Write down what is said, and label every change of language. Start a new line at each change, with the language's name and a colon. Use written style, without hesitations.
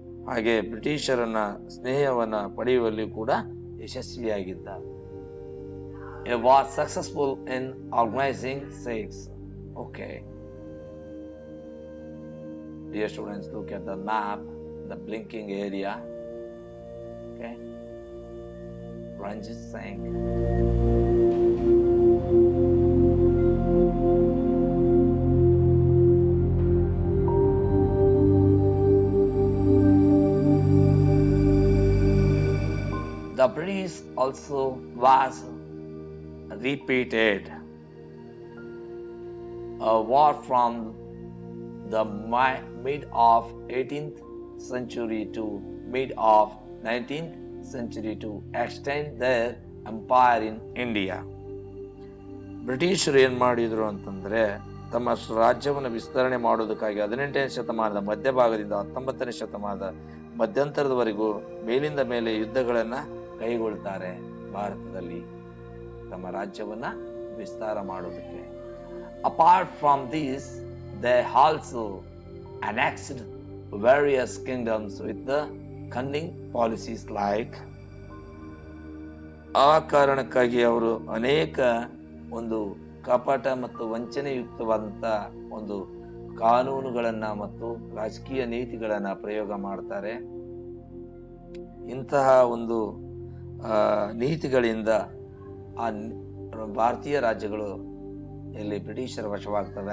Kannada: ಹಾಗೆ ಬ್ರಿಟಿಷರನ್ನ ಸ್ನೇಹವನ್ನ ಪಡೆಯುವಲ್ಲಿ ಕೂಡ ಯಶಸ್ವಿಯಾಗಿದ್ದ.
English: He was successful in organizing Sikhs. Okay. Dear students, look at the map, the blinking area. Okay. Ranjit Singh. The British also was repeated a war from the mid of 18th century to mid of 19th century to extend their empire in India.
Kannada: ಬ್ರಿಟಿಷರು ಏನ್ ಮಾಡಿದ್ರು ಅಂತಂದ್ರೆ, ತಮ್ಮ ರಾಜ್ಯವನ್ನು ವಿಸ್ತರಣೆ ಮಾಡೋದಕ್ಕಾಗಿ 18ನೇ ಶತಮಾನದ ಮಧ್ಯಭಾಗದಿಂದ 19ನೇ ಶತಮಾನದ ಮಧ್ಯಂತರದವರೆಗೂ ಮೇಲಿಂದ ಮೇಲೆ ಯುದ್ಧಗಳನ್ನ ಕೈಗೊಳ್ತಾರೆ. ಭಾರತದಲ್ಲಿ ತಮ್ಮ ರಾಜ್ಯವನ್ನ ವಿಸ್ತಾರ ಮಾಡೋದಕ್ಕೆ.
English: Apart from this, they also annexed various kingdoms with the cunning policies like.
Kannada: ಆ ಕಾರಣಕ್ಕಾಗಿ ಅವರು ಅನೇಕ ಒಂದು ಕಪಟ ಮತ್ತು ವಂಚನೆಯುಕ್ತವಾದಂತ ಒಂದು ಕಾನೂನುಗಳನ್ನ ಮತ್ತು ರಾಜಕೀಯ ನೀತಿಗಳನ್ನ ಪ್ರಯೋಗ ಮಾಡ್ತಾರೆ. ಇಂತಹ ಒಂದು ನೀತಿಗಳಿಂದ ಆ ಭಾರತೀಯ ರಾಜ್ಯಗಳು ಇಲ್ಲಿ ಬ್ರಿಟಿಷರ ವಶವಾಗ್ತವೆ.